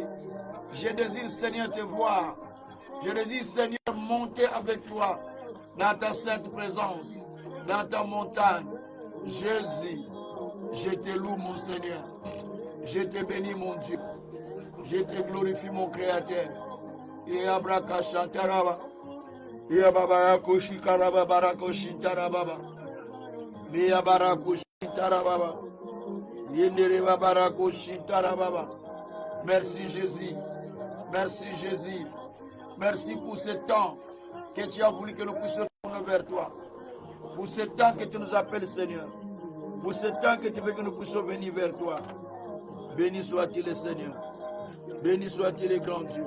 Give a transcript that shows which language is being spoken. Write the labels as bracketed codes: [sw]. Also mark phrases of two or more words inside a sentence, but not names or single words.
[fr] Je désire, Seigneur, te voir. Je désire, Seigneur, monter avec toi dans ta sainte présence, dans ta montagne. Jésus, je te loue, mon Seigneur. Je te bénis, mon Dieu. Je te glorifie, mon Créateur. Et abraka chantaraba. Et ababara shikaraba barako shintarababa. Et abarako shintarababa. Yendereba barako shintarababa. Merci Jésus. Merci Jésus. Merci pour ce temps que tu as voulu que nous puissions tourner vers toi. Pour ce temps que tu nous appelles, Seigneur. Pour ce temps que tu veux que nous puissions venir vers toi. Béni soit-il le Seigneur. Béni soit-il le grand Dieu.